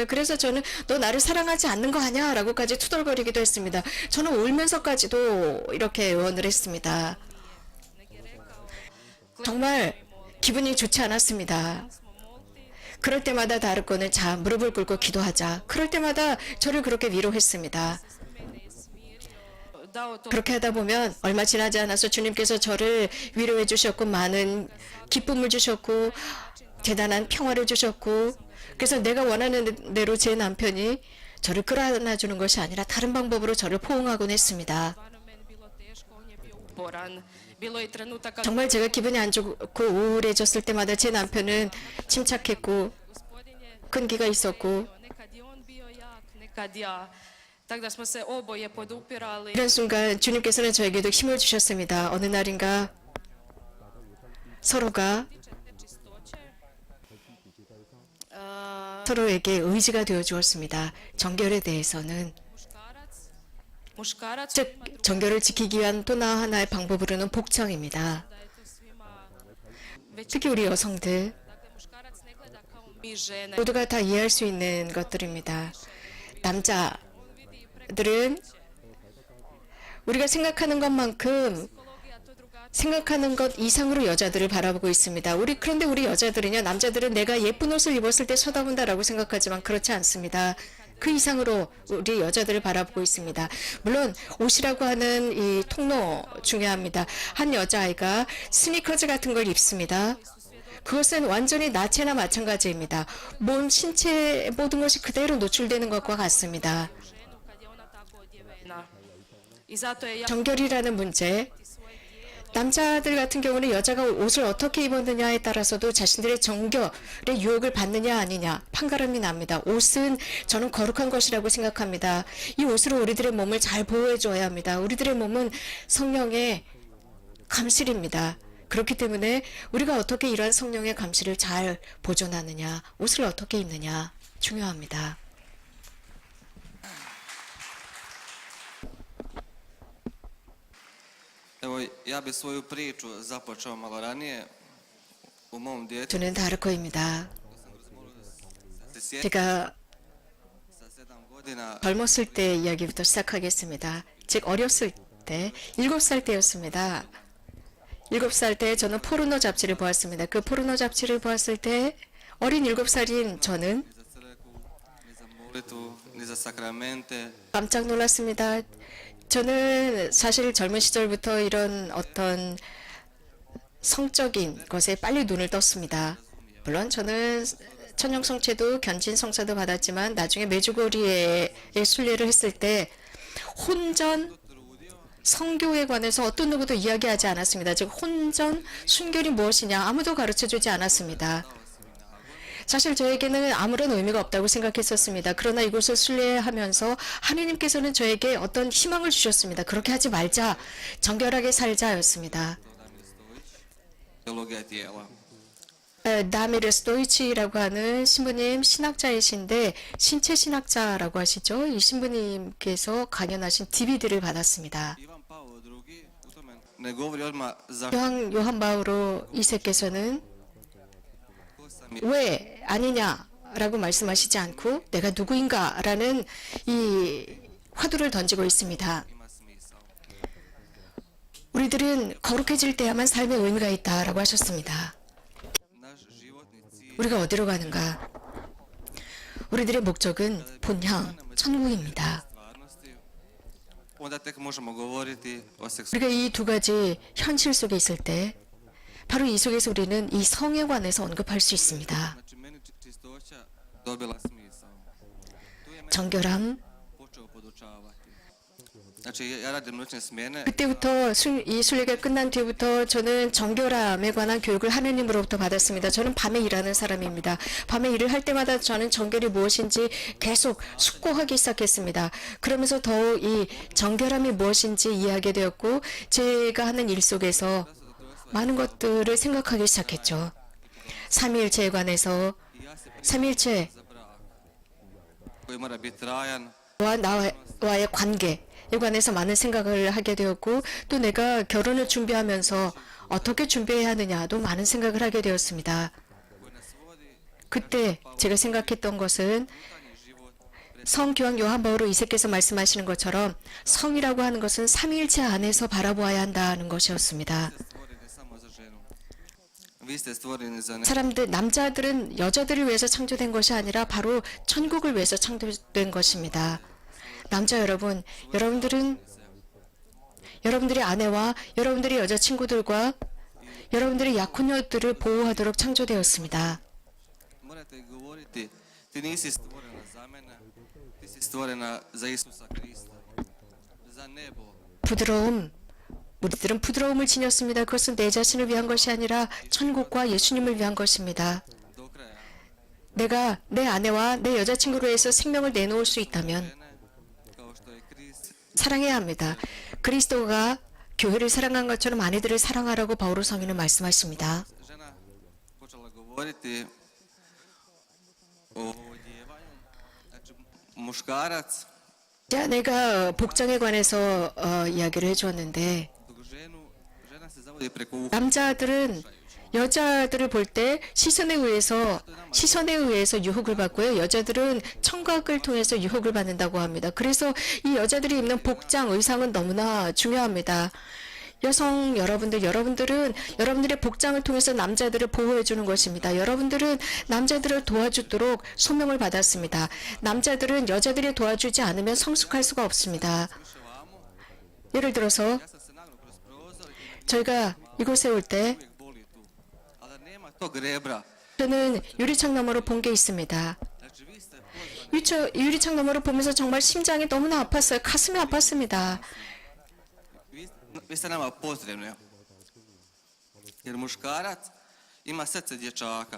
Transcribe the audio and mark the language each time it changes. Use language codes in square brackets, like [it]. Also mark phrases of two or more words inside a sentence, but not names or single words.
[ko] 그래서 저는 너 나를 사랑하지 않는 거 아니야? 라고까지 투덜거리기도 했습니다. 저는 울면서까지도 이렇게 애원을 했습니다. 정말 기분이 좋지 않았습니다. 그럴 때마다 다르코는 자 무릎을 꿇고 기도하자. 그럴 때마다 저를 그렇게 위로했습니다. [hr] dao to [ko] 그렇게 하다 보면 얼마 지나지 않아서 주님께서 저를 위로해 주셨고 많은 기쁨을 주셨고 대단한 평화를 주셨고 그래서 내가 원하는 대로 제 남편이 저를 끌어안아 주는 것이 아니라 다른 방법으로 저를 포옹하곤 했습니다. [hr] stvarno meni bilo teško, on je bio uporan. Bilo je trenutaka [ko] 정말 제가 기분이 안 좋고 우울해졌을 때마다 제 남편은 침착했고 [hr] gospodin je [ko] 끈기가 있었고 [hr] nekad je on bio jak, nekad ja. Tako da smo se oboje podupirali. [ko] 이런 순간 주님께서는 저에게도 힘을 주셨습니다. 어느 날인가 서로가 [hr] Nečistoće. [ko] 서로에게 의지가 되어 주었습니다. 정결에 대해서는 [hr] Muškarac [ko] 즉 정결을 지키기 위한 또 하나의 방법으로는 복장입니다. [hr] da je to svima već [ko] 특히 우리 여성들 [hr] dakle muškarac ne gleda kao mi žene. [ko] 모두가 다 이해할 수 있는 것들입니다. 남자들은 우리가 생각하는 것만큼 [hr] Psihologija to drugačije. [ko] 생각하는 것 이상으로 여자들을 바라보고 있습니다. 그런데 우리 여자들은요, 남자들은 내가 예쁜 옷을 입었을 때 쳐다본다라고 생각하지만 그렇지 않습니다. 그 이상으로 우리 여자들을 바라보고 있습니다. 물론 옷이라고 하는 이 통로 중요합니다. 한 여자아이가 스니커즈 같은 걸 입습니다. 그것은 완전히 나체나 마찬가지입니다. 몸, 신체 모든 것이 그대로 노출되는 것과 같습니다. [hr] Ženu kad je ona tako odjevena. I zato je jako [ko] 정결이라는 문제, 남자들 같은 경우는 여자가 옷을 어떻게 입었느냐에 따라서도 자신들의 정결의 유혹을 받느냐 아니냐 판가름이 납니다. 옷은 저는 거룩한 것이라고 생각합니다. 이 옷으로 우리들의 몸을 잘 보호해 줘야 합니다. 우리들의 몸은 성령의 감실입니다. 그렇기 때문에 우리가 어떻게 이러한 성령의 감실을 잘 보존하느냐, 옷을 어떻게 입느냐 중요합니다. [hr] Evo, ja bi svoju priču započeo malo ranije. U mom djetetu [ko] 저는 다르코입니다. [hr] se sjećam [ko] 제가 [hr] sa 7 godina [ko] 젊었을 때 이야기부터 시작하겠습니다. 즉 어렸을 때 7살 때였습니다. 7살 때 저는 포르노 잡지를 보았습니다. 그 포르노 잡지를 보았을 때 어린 7살인 저는 [hr] ni za crkvu, ni za molitvu, ni za sakramente. [ko] 깜짝 놀랐습니다. 저는 사실 젊은 시절부터 이런 어떤 성적인 것에 빨리 눈을 떴습니다. 물론 저는 천영 성체도 견진 성사도 받았지만 나중에 메주고리에 순례를 했을 때 혼전 성교에 관해서 어떤 누구도 이야기하지 않았습니다. 즉 혼전 순결이 무엇이냐 아무도 가르쳐주지 않았습니다. 사실 저에게는 아무런 의미가 없다고 생각했었습니다. 그러나 이곳을 순례하면서 하느님께서는 저에게 어떤 희망을 주셨습니다. 그렇게 하지 말자, 정결하게 살자였습니다. [hr] Teologija tijela. [ko] 나미르 스토이치라고 하는 신부님 신학자이신데 신체 신학자라고 하시죠. 이 신부님께서 강연하신 DVD를 받았습니다. [hr] Ivan Pavlo II u tome ne govori odmah zašto [ko] 요한 바오로 2세께서는 [hr] sam je [ko] 왜 아니냐라고 말씀하시지 않고 내가 누구인가라는 이 화두를 던지고 있습니다. [hr] ima smisao. [ko] 우리들은 거룩해질 때야만 삶의 의미가 있다라고 하셨습니다. [hr] Naš životni cilj [ko] 우리가 어디로 가는가? 우리들의 목적은 본향 천국입니다. [hr] stvarnosti, onda tek možemo govoriti o seksualnosti. [ko] 우리가 이 두 가지 현실 속에 있을 때 바로 이 속에서 우리는 이 성에 관해서 언급할 수 있습니다. [hr] Znači, meni čistoća dobila smisao. Tu je meni [ko] 정결함, [hr] počeo podučavati. Znači, ja radim noćne smjene, [ko] 그때부터 이 순례가 끝난 뒤부터 저는 정결함에 관한 교육을 하느님으로부터 받았습니다. 저는 밤에 일하는 사람입니다. 밤에 일을 할 때마다 저는 정결이 무엇인지 계속 숙고하기 시작했습니다. 그러면서 더욱 이 정결함이 무엇인지 이해하게 되었고 제가 하는 일 속에서 많은 것들을 생각하기 시작했죠. 삼위일체에 관해서 [hr] i ja se [ko] 삼위일체와 [hr] za brak koji mora biti trajan, [ko] 나와의 관계에 관해서 많은 생각을 하게 되었고 또 내가 결혼을 준비하면서 어떻게 준비해야 하느냐도 많은 생각을 하게 되었습니다. [hr] koji nas vodi [ko] 그때 제가 생각했던 것은 [hr] unutarnji život [ko] 성교황 요한 바오로 2세께서 말씀하시는 것처럼 성이라고 하는 것은 삼위일체 안에서 바라보아야 한다는 것이었습니다. [hr] stvoreni samo za ženu. Vi ste stvoreni za ne. [ko] 사람들, 남자들은 여자들을 위해서 창조된 것이 아니라 바로 천국을 위해서 창조된 것입니다. 남자 여러분, 여러분들의 아내와 여러분들의 여자친구들과 여러분들의 약혼녀들을 보호하도록 창조되었습니다. [hr] Morate govoriti, ti nisi stvorena za mene, ti si stvorena za Isusa Krista, za nebo. [ko] 부드러움, 우리들은 부드러움을 지녔습니다. 그것은 내 자신을 위한 것이 아니라 천국과 예수님을 위한 것입니다. [hr] Do kraja. [ko] 내가 내 아내와 내 여자친구로 해서 생명을 내놓을 수 있다면 [hr] Žene, kao što je Krist [ko] 사랑해야 합니다. 그리스도가 교회를 사랑한 것처럼 아내들을 사랑하라고 바오로 성인은 말씀하십니다. [hr] žena počela govoriti o odjevanju. Znači, muškarac [ko] 자, 내가 복장에 관해서 이야기를 해주었는데 [hr] dok žena se zavodi preko uha. [ko] 남자들은 여자들을 볼 때 시선에 의해서 유혹을 받고요. 여자들은 청각을 통해서 유혹을 받는다고 합니다. 그래서 이 여자들이 입는 복장, 의상은 너무나 중요합니다. 여성 여러분들은 여러분들의 복장을 통해서 남자들을 보호해 주는 것입니다. 여러분들은 남자들을 도와주도록 소명을 받았습니다. 남자들은 여자들이 도와주지 않으면 성숙할 수가 없습니다. 예를 들어서 [hr] Ja sam se nagnuo kroz prozor i [ko] 저희가 이곳에 올 때 [hr] uvijek boli tu. Ali nema tog rebra. [ko] 저는 유리창 너머로 본 게 있습니다. [hr] Znači, vi ste pozvani. [ko] 유리창 너머로 보면서 정말 심장이 너무나 아팠어요. 가슴이 아팠습니다. [hr] Vi ste nama potrebni. Jer muškarac ima srce dječaka.